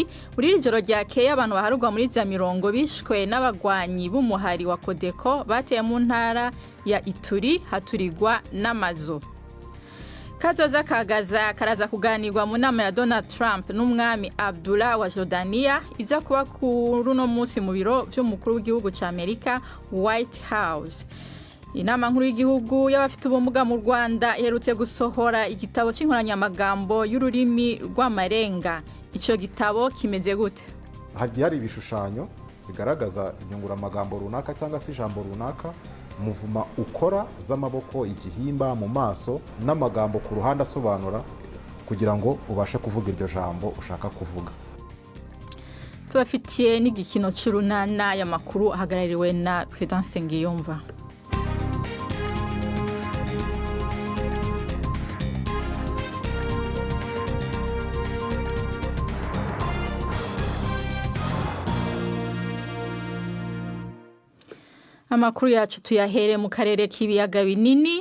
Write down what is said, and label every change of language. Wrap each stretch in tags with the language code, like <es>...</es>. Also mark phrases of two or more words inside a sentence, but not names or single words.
<rn>Muri iri joro ryakeye abantu baharugwa muri za mirongo bishwe n'abagwanyi b'umuhari wa Codeco bateye mu ntara ya Ituri haturirwa n'amazu. Kazoza kagaza karaza kuganirwa mu nama ya Donald Trump n'umwami Abdullah wa Jordania iza kuba kuri uno munsi mu biro by'umukuru w'igihugu ca Amerika</rn> <en>White House.</en> <rw>Inama nkuru y'igihugu y'abafite ubumuga mu Rwanda iherutse gusohora igitabo c'inkoranyamagambo y'ururimi rw'amarenga.</rw> <rn>Ico gitabo kimeze gute?</rn> <rw>Hagiye hari ibishushanyo bigaragaza inyunguramagambo runaka cyangwa se ijambo runaka, muvuma ukora z'amaboko, igihimba mu maso n'amagambo ku ruhande asobanura kugira ngo ubashe kuvuga iryo jambo ushaka kuvuga.</rw> <rn>Tubafitiye n'igikino c'urunana y'amakuru ahagarariwe na Prudence Ngiyumva. Amakuru yacu tuyahere mu karere k'ibiyaga binini.</rn>